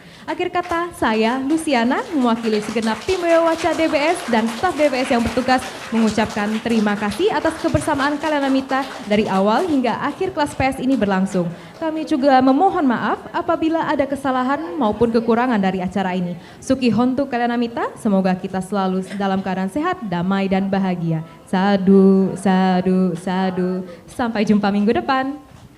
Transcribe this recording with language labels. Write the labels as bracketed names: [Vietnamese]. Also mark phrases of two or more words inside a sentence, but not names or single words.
[Indonesian] Akhir kata, saya Luciana mewakili segenap tim Wewaca DBS dan staf DBS yang bertugas mengucapkan terima kasih atas kebersamaan Kalanamita dari awal hingga akhir kelas PS ini berlangsung. Kami juga memohon maaf apabila ada kesalahan maupun kekurangan dari acara ini. [Pali] Suki hontu Kalanamita, [Indonesian] semoga kita selalu dalam keadaan sehat, damai dan bahagia. [Pali] Sadu, sadu, sadu. [Indonesian] Sampai jumpa minggu depan.